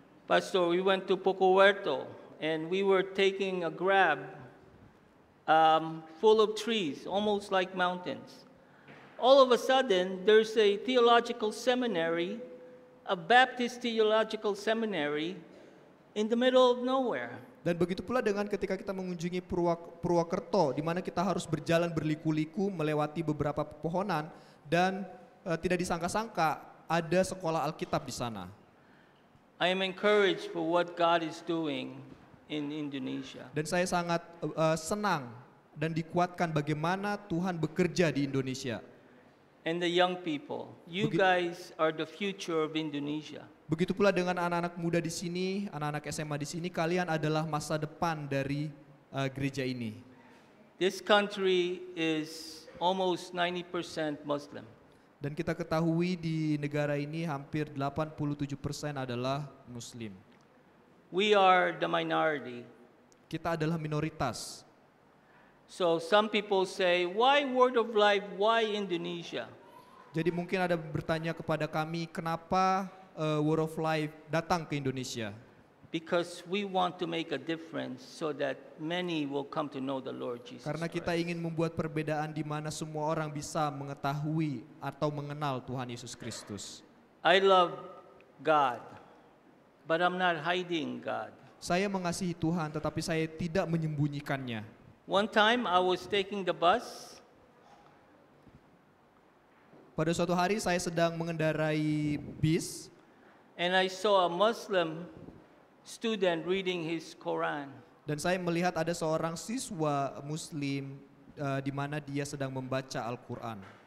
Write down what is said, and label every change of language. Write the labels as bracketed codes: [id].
[en] Pastor, we went to Poco Huerto and we were taking a Grab full of trees, almost like mountains. All of a sudden, there's a theological seminary, a Baptist theological seminary in the middle of nowhere. [id] Dan begitu pula dengan ketika kita mengunjungi Purwokerto, di mana kita harus berjalan berliku-liku melewati beberapa pepohonan dan tidak disangka-sangka ada sekolah Alkitab di sana. [en] I am encouraged for what God is doing in Indonesia. [id] Dan saya sangat senang dan dikuatkan bagaimana Tuhan bekerja di Indonesia. [en] And the young people, you guys are the future of Indonesia. [id] Begitu pula dengan anak-anak muda di sini, anak-anak SMA di sini, kalian adalah masa depan dari gereja ini. [en] This country is almost 90% Muslim. [id] Dan kita ketahui di negara ini hampir 87% adalah Muslim. [en] We are the minority. [id] Kita adalah minoritas. [en] So some people say, why Word of Life, why Indonesia? [id] Jadi mungkin ada bertanya kepada kami, kenapa Word of Life datang ke Indonesia? [en] Because we want to make a difference so that many will come to know the Lord Jesus [id] Karena kita [en] Christ. [id] ingin membuat perbedaan di mana semua orang bisa mengetahui atau mengenal Tuhan Yesus Kristus. [en] I love God, but I'm not hiding God. [id] Saya mengasihi Tuhan tetapi saya tidak menyembunyikannya. [en] One time I was taking the bus. [id] Pada suatu hari saya sedang mengendarai bis [en] And I saw a Muslim student reading his Quran. [id] dan saya melihat ada seorang siswa Muslim di mana dia sedang membaca Al-Quran.